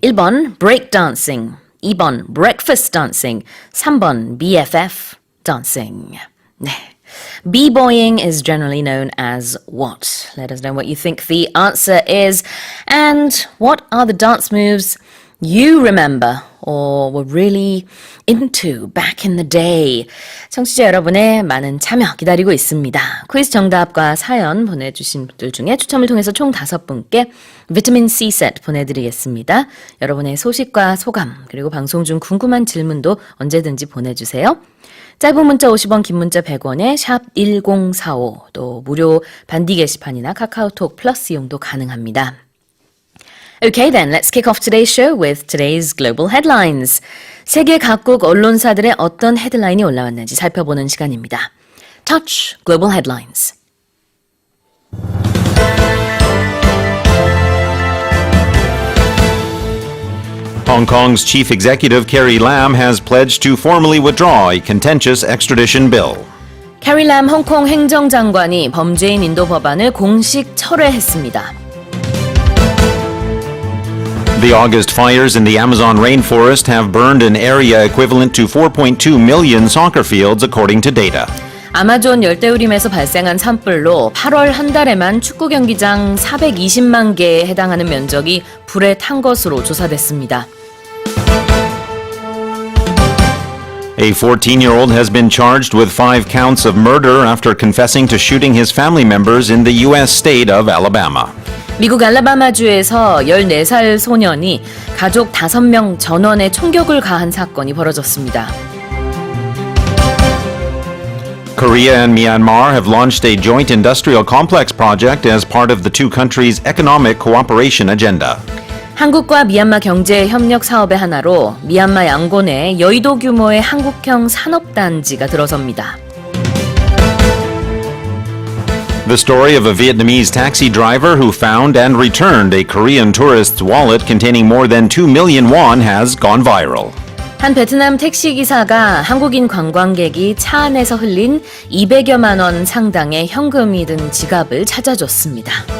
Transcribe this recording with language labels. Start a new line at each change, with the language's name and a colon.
English: 1번 break dancing, 2번 breakfast dancing, 3번 BFF dancing. 네. B-boying is generally known as what? Let us know what you think the answer is. And what are the dance moves you remember or were really into back in the day?
Korean: 청취자 여러분의 많은 참여 기다리고 있습니다. 퀴즈 정답과 사연 보내주신 분들 중에 추첨을 통해서 총 5분께 비타민 C 세트 보내드리겠습니다. 여러분의 소식과 소감 그리고 방송 중 궁금한 질문도 언제든지 보내주세요. 짧은 문자 50원, 긴 문자 100원에 샵 1045, 또 무료 반디 게시판이나 카카오톡 플러스 이용도 가능합니다.
English: Okay then, let's kick off today's show with today's global headlines.
Korean: 세계 각국 언론사들의 어떤 헤드라인이 올라왔는지 살펴보는 시간입니다.
English: Touch Global Headlines. Hong Kong's chief executive Carrie Lam has pledged to formally withdraw a contentious extradition bill.
Korean: 캐리 람 홍콩 행정장관이 범죄인 인도 법안을 공식 철회했습니다.
English: The August fires in the Amazon rainforest have burned an area equivalent to 4.2 million soccer fields, according to data.
Korean: 아마존 열대우림에서 발생한 산불로 8월 한 달에만 축구 경기장 420만 개에 해당하는 면적이 불에 탄 것으로 조사됐습니다.
English: A 14-year-old has been charged with 5 counts of murder after confessing to shooting his family members in the U.S. state of Alabama.
Korean: 미국 알라바마주에서 14살 소년이 가족 5명 전원에 총격을 가한 사건이 벌어졌습니다.
English: Korea and Myanmar have launched a joint industrial complex project as part of the two countries' economic cooperation agenda.
Korean: 한국과 미얀마 경제 협력 사업의 하나로 미얀마 양곤에 여의도 규모의 한국형 산업단지가 들어섭니다.
English: The story of a Vietnamese taxi driver who found and returned a Korean tourist's wallet containing more than 2 million won has gone viral.
Korean: 한 베트남 택시기사가 한국인 관광객이 차 안에서 흘린 200여만 원 상당의 현금이 든 지갑을 찾아줬습니다.